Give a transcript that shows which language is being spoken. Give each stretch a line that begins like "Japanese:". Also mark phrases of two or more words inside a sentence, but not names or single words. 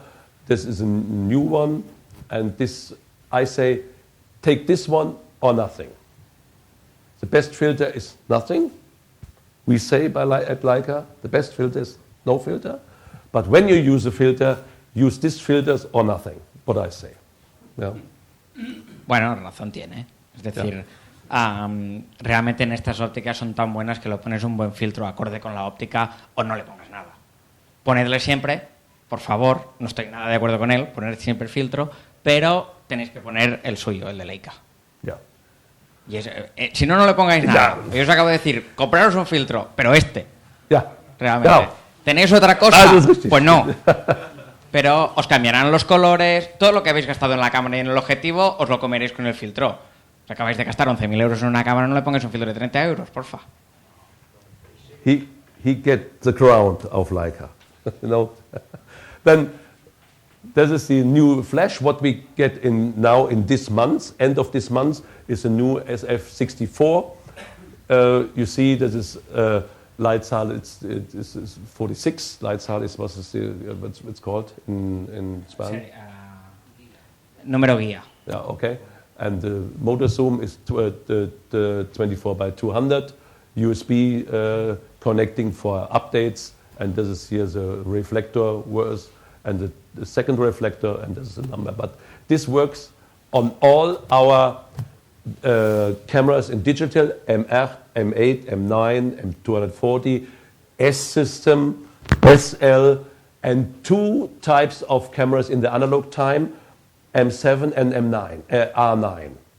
English: This is a new one, and this I say, take this one or nothing. The best filter is nothing. We say at Leica, the best filter is no filter. But when you use a filter, use these filters or nothing, what I say. Yeah.
Spanish: Bueno, razón tiene. Es decir, realmente en estas ópticas son tan buenas que le pones un buen filtro acorde con la óptica o no le pongas nada. Ponedle siempre, por favor, no estoy nada de acuerdo con él, poner siempre el filtro, pero tenéis que poner el suyo, el de Leica.
English: Yeah.
Spanish: Y si no, no le pongáis nada. Yo os acabo de decir, compraros un filtro, pero
English: Yeah.
Spanish: realmente.
English: Yeah.
Spanish: ¿Tenéis otra cosa?
German: Ah, das ist richtig.
Spanish: Pues no. Pero os cambiarán los colores, todo lo que habéis gastado en la cámara y en el objetivo, os lo comeréis con el filtro. Os acabáis de gastar 11.000 euros en una cámara, no le pongáis un filtro de 30 euros, porfa.
English: He get the crown of Leica. You know. Then this is the new flash. What we get now in this month, end of this month, is a new SF64. You see, this is Leitzahl. It's 46. Leitzahl is what's called in Spanish.
Spanish: Número guía.
English: Yeah, okay. And the motor zoom is the 24 by 200. USB connecting for updates. And this is here the reflector works, and the second reflector, and this is the number. But this works on all our cameras in digital, M8, M9, M240, S system, SL, and two types of cameras in the analog time, M7 and M9, R9.